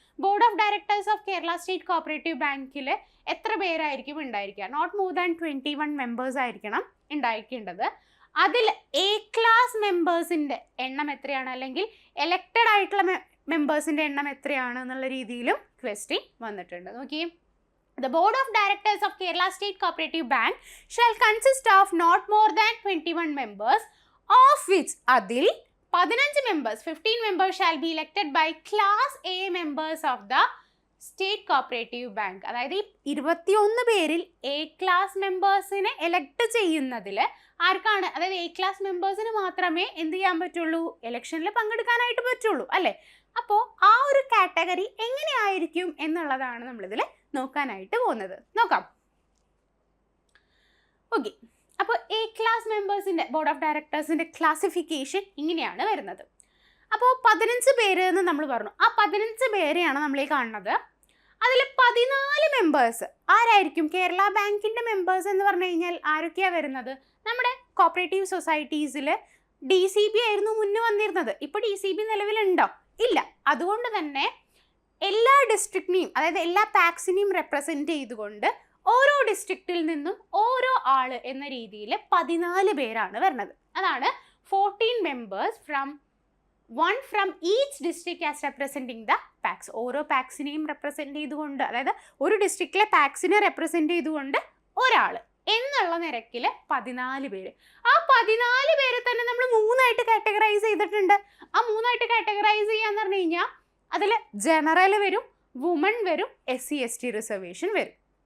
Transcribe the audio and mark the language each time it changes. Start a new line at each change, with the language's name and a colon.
Malayalam: Board of directors of Kerala state cooperative ബാങ്കിൽ എത്ര പേരായിരിക്കും ഉണ്ടായിരിക്കുക?
English: not more than 21 members
Malayalam: ആയിരിക്കണം ഉണ്ടായിരിക്കേണ്ടത്. അതിൽ A ക്ലാസ് മെമ്പേഴ്സിൻ്റെ എണ്ണം എത്രയാണ്, അല്ലെങ്കിൽ എലക്റ്റഡ് ആയിട്ടുള്ള മെമ്പേഴ്സിൻ്റെ എണ്ണം എത്രയാണ് എന്നുള്ള രീതിയിലും ക്വസ്റ്റ്യൻ വന്നിട്ടുണ്ട്. നോക്കിയേ,
English: The Board of Directors of Kerala State Cooperative Bank shall consist of not more than 21 members, of which
Malayalam: അതിൽ
English: 15 members, 15 members shall be elected by Class A members of the State Cooperative Bank.
Malayalam: അതായത് 21 പേരിൽ A class മെമ്പേഴ്സിനെ elect ചെയ്യുന്നതിൽ ആർക്കാണ്? അതായത് A class മെമ്പേഴ്സിന് മാത്രമേ എന്ത് ചെയ്യാൻ പറ്റുള്ളൂ? ഇലക്ഷനിൽ പങ്കെടുക്കാനായിട്ട് പറ്റുള്ളൂ അല്ലേ? അപ്പോൾ ആ ഒരു കാറ്റഗറി എങ്ങനെയായിരിക്കും എന്നുള്ളതാണ് നമ്മളിതിൽ നോക്കാനായിട്ട് പോകുന്നത്. നോക്കാം. ഓക്കെ, അപ്പോൾ A class മെമ്പേഴ്സിൻ്റെ board of ഡയറക്ടേഴ്സിൻ്റെ classification ഇങ്ങനെയാണ് വരുന്നത്. അപ്പോൾ 15 പേര് എന്ന് നമ്മൾ പറഞ്ഞു. ആ 15 പേരെയാണ് നമ്മൾ ഈ കാണുന്നത്. അതിൽ 14 മെമ്പേഴ്സ് ആരായിരിക്കും? കേരള ബാങ്കിൻ്റെ മെമ്പേഴ്സ് എന്ന് പറഞ്ഞു കഴിഞ്ഞാൽ ആരൊക്കെയാണ് വരുന്നത്? നമ്മുടെ കോപ്പറേറ്റീവ് സൊസൈറ്റീസിൽ DCB ആയിരുന്നു മുന്നേ വന്നിരുന്നത്. ഇപ്പോൾ DCB നിലവിലുണ്ടോ? ഇല്ല. അതുകൊണ്ട് തന്നെ എല്ലാ ഡിസ്ട്രിക്റ്റിനെയും, അതായത് എല്ലാ പാക്സിനെയും റെപ്രസെൻറ്റ് ചെയ്തുകൊണ്ട് ഓരോ ഡിസ്ട്രിക്റ്റിൽ നിന്നും ഓരോ ആൾ എന്ന രീതിയിൽ 14 പേരാണ് വരുന്നത്. അതാണ് 14 members
English: one from each district as representing the PACs.
Malayalam: ഓരോ പാക്സിനെയും റെപ്രസെൻറ്റ് ചെയ്തുകൊണ്ട്, അതായത് ഒരു ഡിസ്ട്രിക്റ്റിലെ പാക്സിനെ റെപ്രസെൻറ്റ് ചെയ്തുകൊണ്ട് ഒരാൾ എന്നുള്ള നിരക്കിൽ 14 പേര്. ആ 14 പേരെ തന്നെ നമ്മൾ 3 ആയിട്ട് കാറ്റഗറൈസ് ചെയ്തിട്ടുണ്ട്. ആ 3 ആയിട്ട് കാറ്റഗറൈസ് ചെയ്യാന്ന് പറഞ്ഞു കഴിഞ്ഞാൽ അതിൽ ജനറൽ വരും, വുമൺ വരും, SC/ST റിസർവേഷൻ വരും.